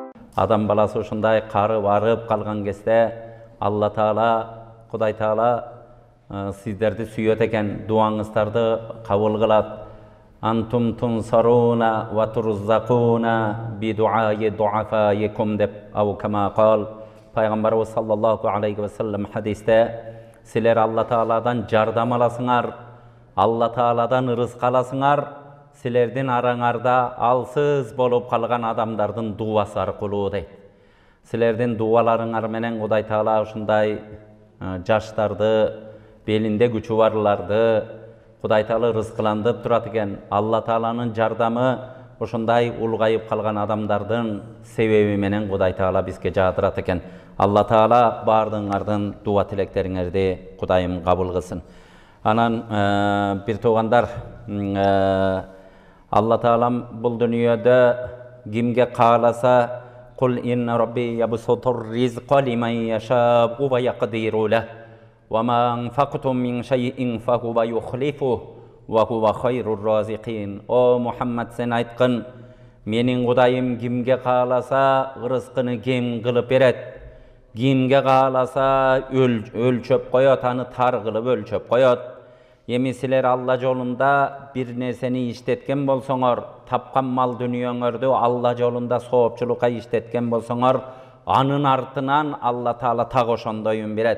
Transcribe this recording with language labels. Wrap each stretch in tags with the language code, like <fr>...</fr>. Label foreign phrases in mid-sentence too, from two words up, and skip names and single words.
<ky>Адам баласы ушундай карып арып калган кезде Алла Таала, Кудай Таала сиздерди сүйөт экен, дуаңыздарды кабыл кылат.</ky> <ar>أنتم تنصرون وترزقون بدعاء ضعفائكم деп أو كما قال.</ar> <ky>Пайгамбарыбыз</ky> <ar>صلى الله عليه وسلم</ar> <ky>хадисте силер Алла Тааладан жардам аласыңар, Алла Тааладан рызык аласыңар, силердин араңарда алсыз болуп калган адамдардын дуасы аркылуу дейт. Силердин дуаларыңар менен Кудай Таала ушундай жаштарды, белинде күчү барларды Кудай Таала рызкыландырып турат экен. Алла Тааланын жардамы ушундай улгайып калган адамдардын себеби менен Кудай Таала бизге жаадырат экен. Алла Таала бардыңардын дуа тилектериңерди Кудайым кабыл кылсын. Анан бир туугандар, Алла Таалам бул дүйнөдө кимге кааласа</ky> <ar>قل إن ربي يبسط الرزق لمن يشاء ويقدر له وما أنفقتم من شيء فهو يخلفه وهو خير الرازقين.</ar> <ky>О Мухаммад, сен айткын, менин Кудайым кимге кааласа рызкыны кем кылып берет, кимге кааласа өлчөп коет, аны тар кылып өлчөп коет. Эми силер Алла жолунда бир нерсени иштеткен болсоңор, тапкан мал дүнүйөңөрдү Алла жолунда соопчулукка иштеткен болсоңор, анын артынан Алла Таала так ошондойун берет.</ky>